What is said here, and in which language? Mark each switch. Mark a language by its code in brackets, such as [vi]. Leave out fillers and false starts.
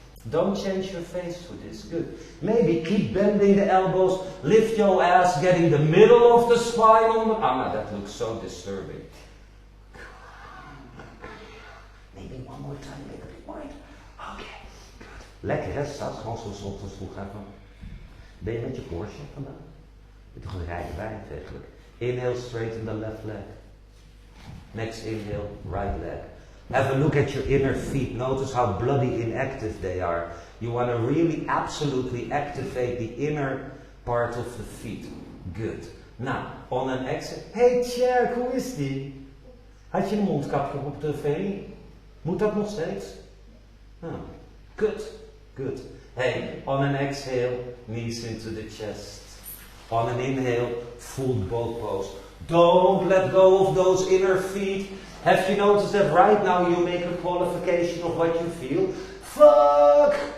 [en] Don't change your face for this. Good. Maybe keep bending the elbows. Lift your ass, getting the middle of the spine on the... Ah, that looks so disturbing. Maybe one more time, make a bit wide. Okay, good. [nl] Lekker hè, staat gewoon zoals ochtends vroeg even. Ben je met je Porsche vandaag? Je toch een rijbewijs eigenlijk. [en] Inhale, straighten the left leg. Next inhale, right leg. Have a look at your inner feet. Notice how bloody inactive they are. You want to really absolutely activate the inner part of the feet. Good. Now, on an exhale. Hey Tjerk, [nl] hoe is die? Had je een mondkapje op tv? Moet dat nog steeds? Oh. [en] Good, good. Hey, on an exhale, knees into the chest. On an inhale, full boat pose. Don't let go of those inner feet. Have you noticed that right now you make a qualification of what you feel? Fuck!